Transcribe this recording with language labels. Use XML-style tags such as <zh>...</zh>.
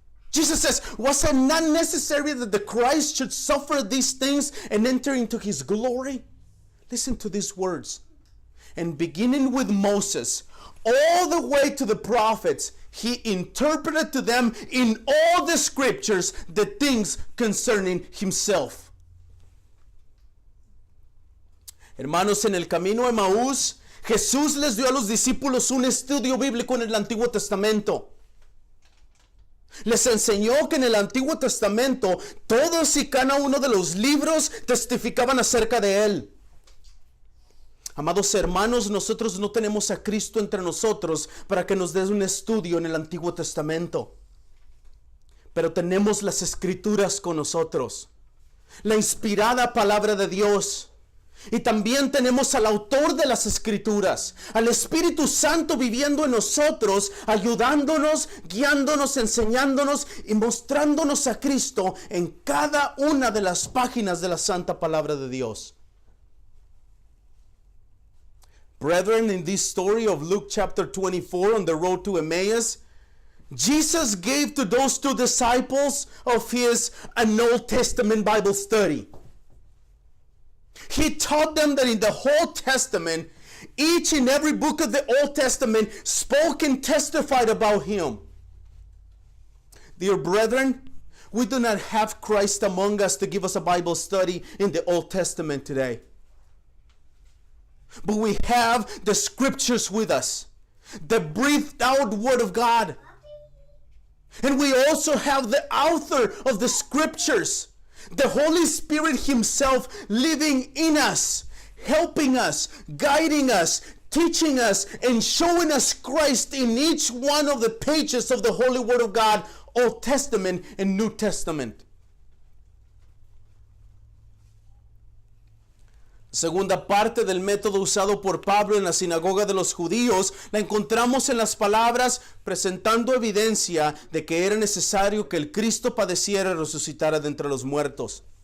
<en>Jesus says, was it not necessary that the Christ should suffer these things and enter into his glory? Listen to these words. And beginning with Moses, all the way to the prophets, he interpreted to them in all the scriptures the things concerning himself.</en> <es>Hermanos, en el camino a Emaús, Jesús les dio a los discípulos un estudio bíblico en el Antiguo Testamento. Les enseñó que en el Antiguo Testamento todos y cada uno de los libros testificaban acerca de él. Amados hermanos, nosotros no tenemos a Cristo entre nosotros para que nos des un estudio en el Antiguo Testamento. Pero tenemos las Escrituras con nosotros, la inspirada palabra de Dios. Y también tenemos al autor de las Escrituras, al Espíritu Santo viviendo en nosotros, ayudándonos, guiándonos, enseñándonos y mostrándonos a Cristo en cada una de las páginas de la Santa Palabra de Dios.</es> <en>Brethren, in this story of Luke chapter 24 on the road to Emmaus, Jesus gave to those two disciples of his an Old Testament Bible study. He taught them that in the whole Testament, each and every book of the Old Testament spoke and testified about him. Dear brethren, we do not have Christ among us to give us a Bible study in the Old Testament today. But we have the scriptures with us, the breathed out word of God. And we also have the author of the scriptures, the Holy Spirit himself living in us, helping us, guiding us, teaching us, and showing us Christ in each one of the pages of the Holy Word of God, Old Testament and New Testament.</en> <es>Segunda parte del método usado por Pablo en la sinagoga de los judíos la encontramos en las palabras presentando evidencia de que era necesario que el Cristo padeciera y resucitara de entre los muertos.</es>